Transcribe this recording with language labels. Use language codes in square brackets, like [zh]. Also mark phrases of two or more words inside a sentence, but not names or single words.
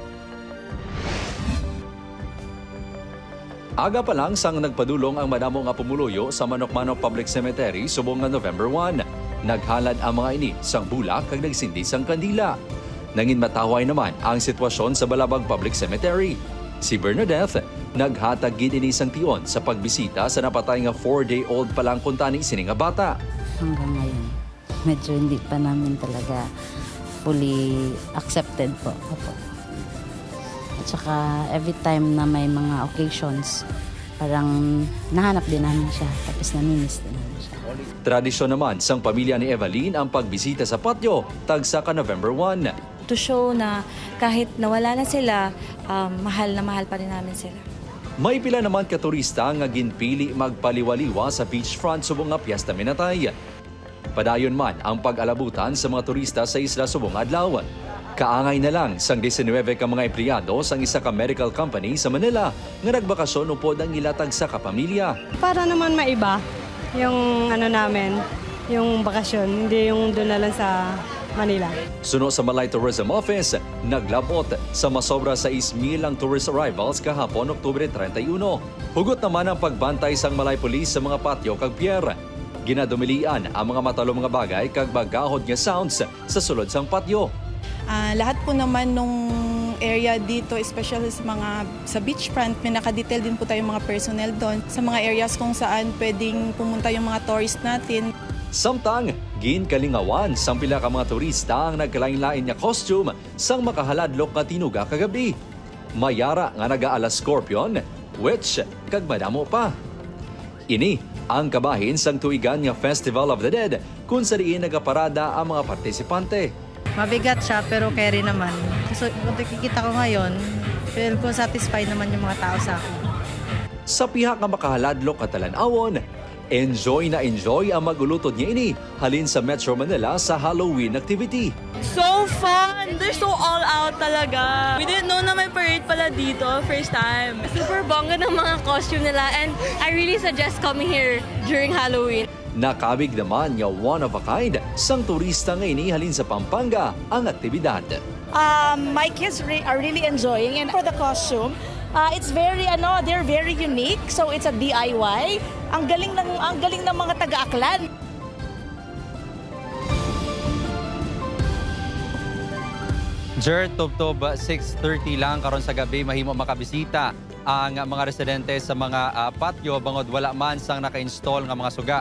[hil] Aga pa lang sang nagpadulong ang madamo nga pumuluyo sa Manok-Manok Public Cemetery subong nga November 1. Naghalad ang mga ini sang bulak kag nagsindi sang kandila. Nangin mataway naman ang sitwasyon sa Balabag Public Cemetery. Si Bernadette naghatag gid ini sang tion sa pagbisita sa napatay nga 4-day-old pa lang kuntani sini nga bata. [tl] Hanggang ngayon, medyo hindi pa namin talaga [en] fully accepted [tl] po. Opo. At saka [en] every time [tl] na may mga occasions, parang nahanap din namin siya, tapos namimiss din namin siya. [hil] Tradisyon naman sang pamilya ni Evaline ang pagbisita sa patio tagsa ka November 1. [en] To show [tl] na kahit nawala na sila, mahal na mahal pa rin namin sila. [hil] May pila naman ka turista nga ginpili magpaliwaliwa sa beachfront subong nga Piesta Minatay. Padayon man ang pag-alabutan sa mga turista sa isla subong adlaw. Kaangay na lang sang 19 ka mga empleyado sang isa ka medical company sa Manila nga nagbakasyon upod ang ilatag sa kapamilya. [tl] Para naman maiba yung namin, yung bakasyon, hindi yung doon na lang sa Manila. [hil] Suno sa Malay Tourism Office, naglabot sa masobra sa 6,000 ang [en] tourist arrivals [hil] kahapon Oktubre 31. Hugot naman ang pagbantay sang Malay Police sa mga patio kag pier. Ginadumilian ang mga matalo mga bagay kag bagahod nga sounds sa sulod sang patio. [tl] Lahat po naman nung area dito, especially sa beachfront, may nakadetail din po tayong mga personnel doon. Sa mga areas kung saan pwedeng pumunta yung mga tourist natin. [hil] Samtang, ginkalingawan sang pila ka mga turista ang nagkalain-lain nga costume sang makahaladlok nga tinuga kagabi. Mayara nga nagaala scorpion, witch, kag madamo pa. Ini ang kabahin sang tuigan nga Festival of the Dead kung sa diin nagaparada ang mga partisipante. [tl] Mabigat siya pero carry naman. So kung nakikita ko ngayon, feel ko satisfied naman yung mga tao sa akin. [hil] Sa pihak nga makahaladlok katalan-awon, enjoy na enjoy ang magulutod niya ini halin sa Metro Manila sa Halloween activity. [en] So fun! They're so all out [tl] talaga. [en] We didn't know [tl] na may parade pala dito, [en] first time. [tl] Super bongga ng mga costume nila [en] and I really suggest coming here during Halloween. [hil] Nakabig naman nga [en] one of a kind [hil] sang turista nga ini halin sa Pampanga ang aktibidad. [en] My kids are really enjoying, and for the costume, it's very they're very unique, so it's a DIY. [tl] Ang galing ng mga taga-Aklan. [hil] Jert, tubtob 6:30 lang karon sa gabi mahimo makabisita ang mga residente sa mga patio bangod wala man sang naka-install nga mga suga.